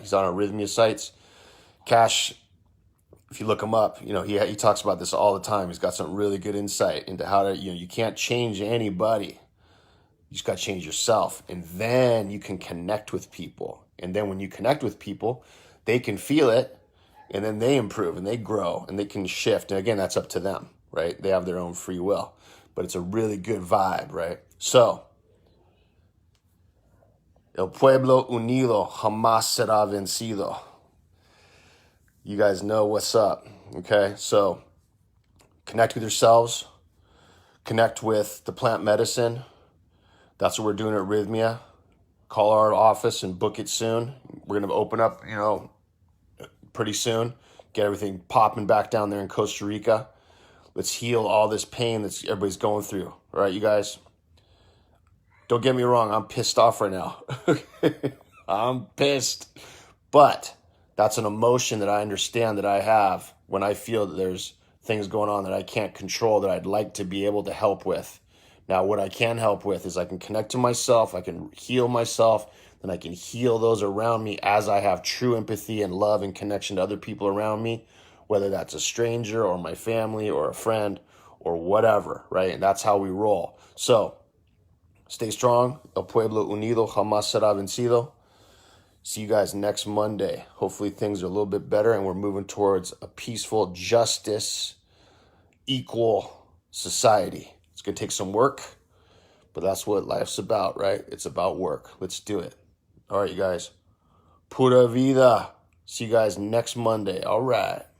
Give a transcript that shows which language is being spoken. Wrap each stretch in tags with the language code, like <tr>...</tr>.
<en>He's on our Rythmia sites. Cash, if you look him up, he talks about this all the time. He's got some really good insight into how to, you can't change anybody. You just got to change yourself. And then you can connect with people. And then when you connect with people, they can feel it. And then they improve and they grow and they can shift. And again, that's up to them, right? They have their own free will. But it's a really good vibe, right?</en> <es>So, El Pueblo Unido Jamás Será Vencido.</es> <en>You guys know what's up, okay? So, connect with yourselves. Connect with the plant medicine. That's what we're doing at Rythmia. Call our office and book it soon. We're going to open up, pretty soon. Get everything popping back down there in Costa Rica. Let's heal all this pain that everybody's going through. All right, you guys? Don't get me wrong. I'm pissed off right now. I'm pissed. But that's an emotion that I understand that I have when I feel that there's things going on that I can't control that I'd like to be able to help with. Now, what I can help with is I can connect to myself. I can heal myself. Then I can heal those around me as I have true empathy and love and connection to other people around me, whether that's a stranger or my family or a friend or whatever, right? And that's how we roll. So, stay strong.</en> <es>El Pueblo Unido Jamás Será Vencido.</es> <en>See you guys next Monday. Hopefully things are a little bit better and we're moving towards a peaceful, justice, equal society. It's going to take some work, but that's what life's about, right? It's about work. Let's do it. All right, you guys. Pura vida. See you guys next Monday. All right.</en>